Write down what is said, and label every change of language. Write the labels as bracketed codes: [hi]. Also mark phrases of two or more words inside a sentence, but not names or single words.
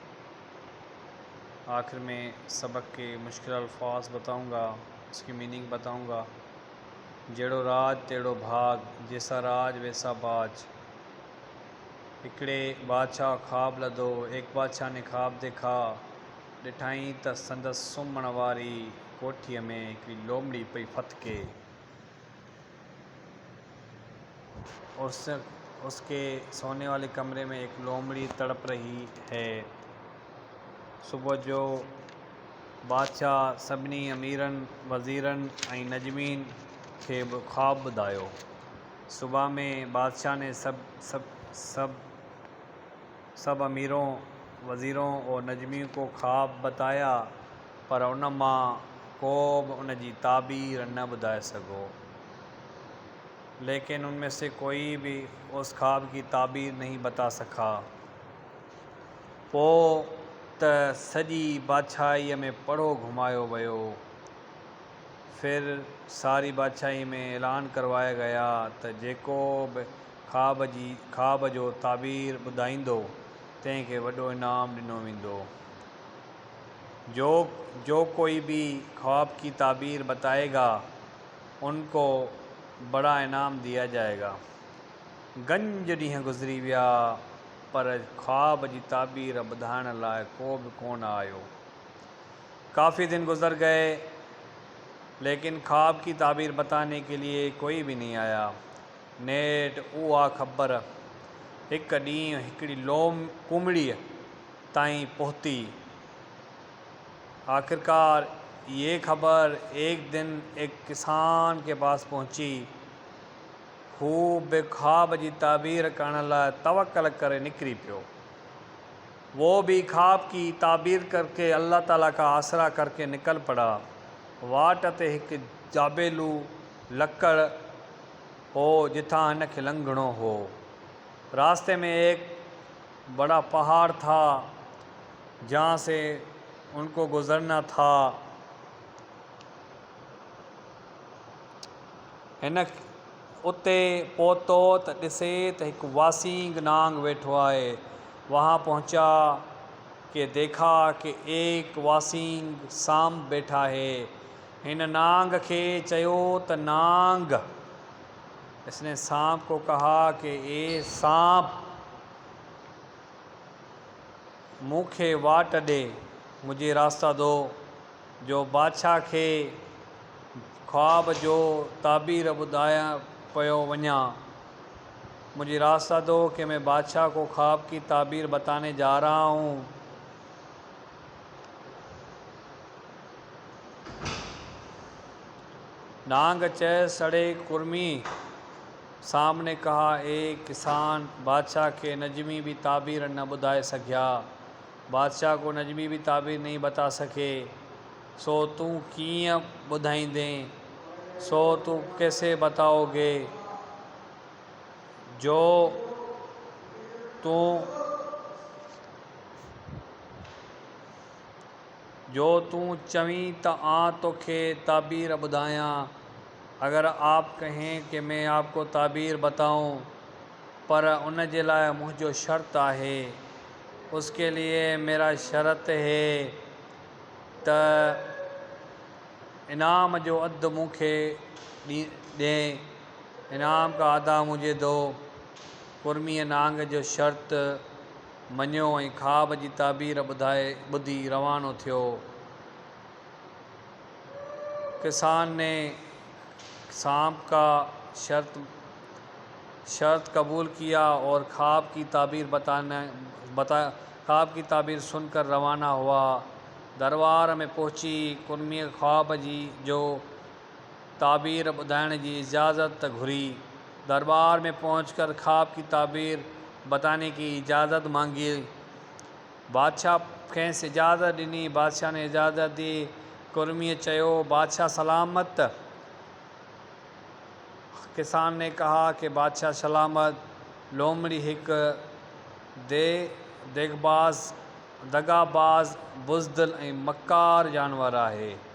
[hi] आखिर में सबक के मुश्किल अल्फाज बताऊंगा, इसकी मीनिंग बताऊंगा। [sd] जेड़ो राज तेड़ो भाग, [hi] जैसा राज वैसा बाज। [sd] हिकड़े बादशाह ख्वाब लदो, [hi] एक बादशाह ने ख्वाब देखा। [sd] ॾिठाई त संदसि सुम्हण वारी कोठीअ में हिकिड़ी लोमड़ी पई फतके। [hi] उसके सोने वाले कमरे में एक लोमड़ी तड़प रही है। [sd] सुबह जो बादशाह सभिनी अमीरनि वज़ीरनि ऐं नजमीन खे ख्वाब ॿुधायो। [hi] सुबह में बादशाह ने सब अमीरों वज़ीरों और नजमियों को ख्वाब बताया, [sd] पर उन मां को बि उन जी ताबीर न ॿुधाए सघो। [hi] लेकिन उनमें से कोई भी उस ख्वाब की ताबीर नहीं बता सका। [sd] पोइ त सॼी बादशाहीअ में पड़ो घुमायो वियो। [hi] फिर सारी बादशाही में ऐलान करवाया गया [sd] त जेको बि ख्वाब जो ताबीर ॿुधाईंदो तंहिंखे वॾो इनाम ॾिनो वेंदो। [hi] जो कोई भी ख्वाब की ताबीर बताएगा उनको बड़ा इनाम दिया जाएगा। [sd] गंज ॾींहं गुज़री विया, पर ख्वाब जी ताबीर ॿुधाइण लाइ को बि कोन आयो। [hi] काफ़ी दिन गुज़र गए, लेकिन ख्वाब की ताबीर बताने के लिए कोई भी नहीं आया। [sd] नेठ उहा ख़बर हिकु ॾींहुं हिकिड़ी कुमड़ीअ ताईं पहुती। [hi] आखिरकार ये खबर एक दिन एक किसान के पास पहुंची। [sd] हू बि ख्वाब जी ताबीर करण लाइ तवक्कल करे निकिरी पियो। [hi] वो भी ख्वाब की ताबीर करके अल्लाह ताला का आसरा करके निकल पड़ा। [sd] वाट ते हिकु जाबेलू लकड़ हो जिथां हिन खे लंघणो हो। [hi] रास्ते में एक बड़ा पहाड़ था जहाँ से उनको गुज़रना था। [sd] हिन उते पहुतो त ॾिसे त हिकु वासींग नांग वेठो आहे। [hi] वहाँ पहुँचा कि देखा कि एक वासींग सांप बैठा है। [sd] हिन नांग खे चयो त नांग, [hi] इसने सांप को कहा कि ए सांप, [sd] मूंखे वाट ॾे, [hi] मुझे रास्ता दो। [sd] जो बादशाह खे ख्वाब जो ताबीर ॿुधाया पियो वञा। [hi] मुझे रास्ता दो कि मैं बादशाह को ख्वाब की ताबीर बताने जा रहा हूँ। [sd] नांग चय सड़े कुर्मी। [hi] सांप ने कहा, ए किसान, बादशाह के नजमी भी ताबीर न [sd] ॿुधाए सघिया। [hi] बादशाह को नजमी भी ताबीर नहीं बता सके, सो तू [sd] कीअं ॿुधाईंदे, [hi] सो तू कैसे बताओगे। [sd] जो तू चवीं त आं तोखे ताबीर ॿुधायां। [hi] अगर आप कहें कि मैं आपको ताबीर बताऊं, [sd] पर उन जे लाइ मुंहिंजो शर्त आहे। [hi] उसके लिए मेरा शर्त है [sd] त इनाम जो अधु मूंखे ॾे, [hi] इनाम का आधा मुझे दो। [sd] कुर्मीअ नांग जो शर्त मञियो ऐं ख्वाब जी ताबीर ॿुधी रवानो थियो। [hi] किसान ने सांप का शर्त कबूल किया और ख्वाब की ताबीर सुनकर रवाना हुआ। [sd] दरबार में पहुंची कुर्मीअ ख्वाब जी जो ताबीर ॿुधाइण जी इजाज़त घुरी। [hi] दरबार में पहुंचकर ख्वाब की ताबीर बताने की इजाज़त मांगी। [sd] बादशाह खेसि इजाज़त ॾिनी। [hi] बादशाह ने इजाज़त दी। [sd] कुर्मीअ चयो, [hi] बादशाह सलामत। किसान ने कहा कि बादशाह सलामत। [sd] लोमड़ी हिकु दगाबाज, बुज़दिल ऐं मकार जानवर आहे।